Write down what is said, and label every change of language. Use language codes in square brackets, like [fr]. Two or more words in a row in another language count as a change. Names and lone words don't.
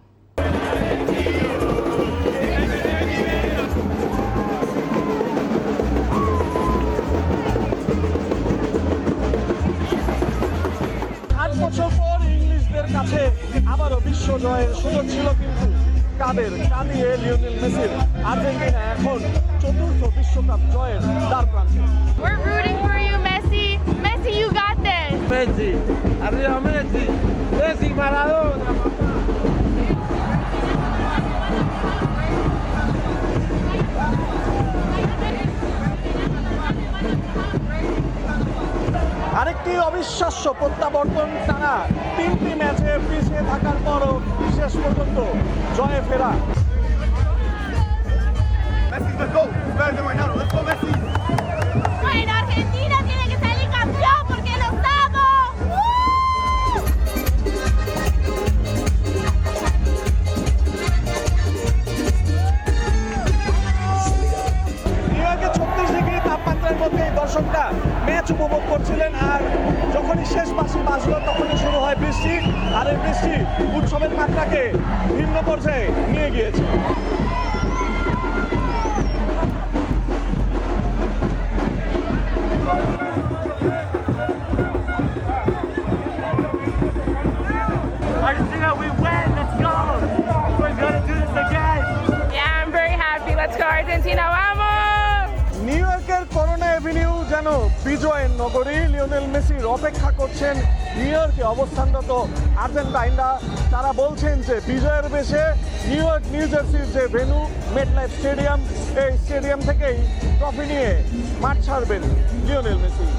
[bn] বছর পর ইংলিশদের কাছে আবারও বিশ্ব জয়ের সুযোগ ছিল, কিন্তু কাঁদিয়ে লিওনেল মেসির আর্জেন্টিনা এখন চতুর্থ বিশ্বকাপ জয়ের দ্বার প্রান্তে। [en] We're rooting for you, Messi. Messi, you got this. [es] Messi, arriba Messi, Messi, Maradona. [bn] আরেকটি অবিশ্বাস্য প্রত্যাবর্তন, টানা 3টি ম্যাচে পিছিয়ে থাকার পরও শেষ পর্যন্ত জয়ে ফেরা। [es] Argentina tiene que salir campeón porque lo estamos. [bn] নিউ ইয়র্কে 36 ডিগ্রি তাপমাত্রার মধ্যে দর্শকরা ম্যাচ উপভোগ করছিলেন, আর যখনই শেষ বাঁশি বাজলো তখনই শুরু হয় বৃষ্টি, আর এই বৃষ্টি উৎসবের মাত্রাকে ভিন্ন পর্যায়ে নিয়ে গিয়েছে। [en] Argentina, we win. Let's go. We're gonna do this again. Yeah, I'm very happy. Let's go, [es] Argentina. Vamos. [bn] নিউ ইয়র্কের করোনা এভিনিউ যেন বিজয়ের নগরী। লিওনেল মেসির অপেক্ষা করছেন নিউ ইয়র্কে অবস্থানরত আর্জেন্টাইনরা। তারা বলছেন যে বিজয়ের বেশে নিউ ইয়র্ক নিউ জার্সির যে ভেন্যু মেটলাইফ স্টেডিয়াম, এই স্টেডিয়াম থেকেই ট্রফি নিয়ে মাঠ ছাড়বেন লিওনেল মেসি।